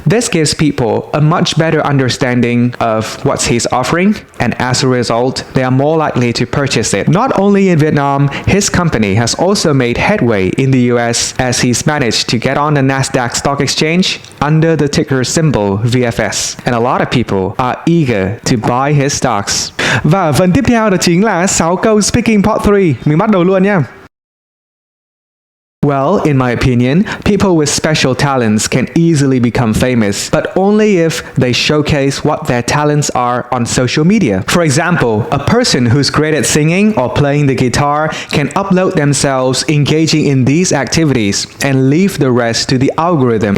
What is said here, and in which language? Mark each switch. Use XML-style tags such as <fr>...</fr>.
<en>This gives people a much better understanding of what he's offering, and as a result, they are more likely to purchase it. Not only in Vietnam, his company has also made headway in the US as he's managed to get on the Nasdaq stock exchange under the ticker symbol VFS, and a lot of people are eager to buy his stocks.</en> <vi>Và phần tiếp theo đó chính là 6 câu Speaking Part 3. Mình bắt đầu luôn nha.</vi> <en>Well, in my opinion, people with special talents can easily become famous, but only if they showcase what their talents are on social media. For example, a person who's great at singing or playing the guitar can upload themselves engaging in these activities and leave the rest to the algorithm.</en>